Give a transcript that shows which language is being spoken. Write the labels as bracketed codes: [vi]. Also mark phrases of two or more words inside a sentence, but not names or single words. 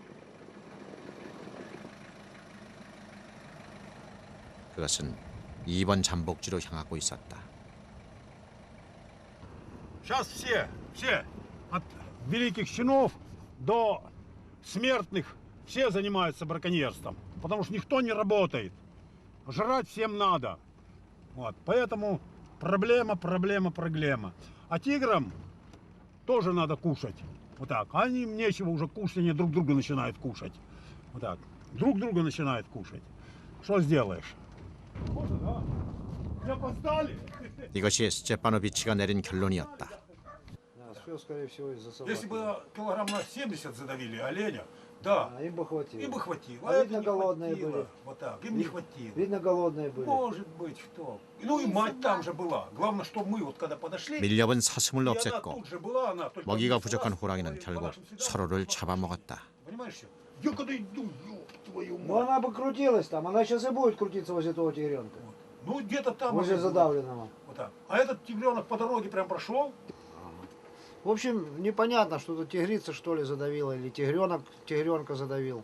[ko] 그것은 2번 잠복지로 향하고 있었다. [ru] Сейчас все, от великих чинов до смертных, все занимаются браконьерством, потому что никто не работает. Жрать всем надо. Вот, поэтому проблема. А тиграм тоже надо кушать. Вот так. А им нечего уже кушать, они друг друга начинают кушать. Вот так. Друг друга начинают кушать. Что сделаешь? Вот, да. Не опоздали? [ko] 이것이 스테파노비치가 내린 결론이었다. [ru] Все, скорее всего, из-за собаки. Если бы килограмм на 70 задавили оленя, да, Им бы хватило. им бы хватило. А это видно, не голодные хватило. были. Вот так, им не хватило. Видно, голодные были. Может быть, кто. Ну и мать там же была. Главное, что мы вот когда подошли, [ko] 밀렵은 사슴을 [ru] и она [ko] 없앴고 [ru] тут же была, она только [ko] 먹이가 [ru] поднесла, [ko] 부족한 호랑이는 [ru] по [ko] 결국 [ru] нашим следам. [ko] 서로를 잡아먹었다. [ru] Понимаешь? Я когда иду, ёб твою Ну мать. она бы крутилась там, она сейчас и будет крутиться возле того тигренка. Ну где-то там. Возле она была. задавленного. Вот так. А этот тигренок по дороге прям прошел. В общем, непонятно, что-то тигрица что ли задавила, или тигренок тигренка задавил.